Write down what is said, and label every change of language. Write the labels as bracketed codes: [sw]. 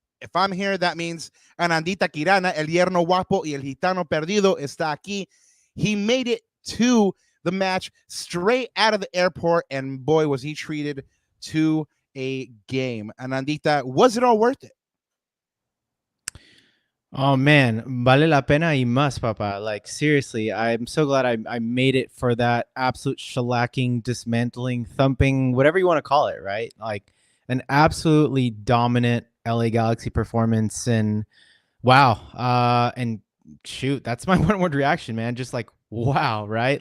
[en] If I'm here, that means [es] Anandita Kirana, el yerno guapo y el gitano perdido está aquí. [en] He made it to the match straight out of the airport, and boy, was he treated to a game. Anandita, was it all worth it? Oh, man, [es] vale la pena y más, papa. [en] Like, seriously, I'm so glad I made it for that absolute shellacking, dismantling, thumping, whatever you want to call it, right? Like, an absolutely dominant LA Galaxy performance, and wow. And shoot, that's my one word reaction, man. Just like, wow, right?